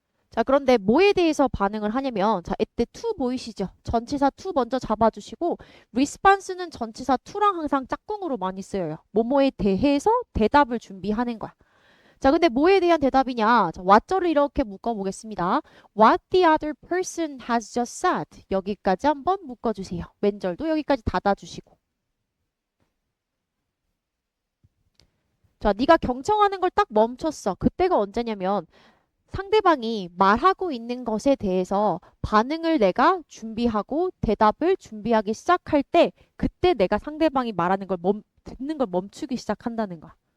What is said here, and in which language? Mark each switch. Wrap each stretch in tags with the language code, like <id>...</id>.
<ko>자, 그런데 뭐에 대해서 반응을 하냐면, 자, 이때 to 보이시죠? 전치사 to 먼저 잡아주시고, response는 전치사 to랑 항상 짝꿍으로 많이 쓰여요. 뭐뭐에 대해서 대답을 준비하는 거야. 자, 근데 뭐에 대한 대답이냐? 자, what절을 이렇게 묶어보겠습니다.</ko> <en>What the other person has just said.</en> <ko>여기까지 한번 묶어주세요. 왼절도 여기까지 닫아주시고. 자, 네가 경청하는 걸 딱 멈췄어. 그때가 언제냐면, 상대방이 말하고 있는 것에 대해서 반응을 내가 준비하고 대답을 준비하기 시작할 때 그때 내가 상대방이 말하는 걸 듣는 걸 멈추기 시작한다는 거야.</ko>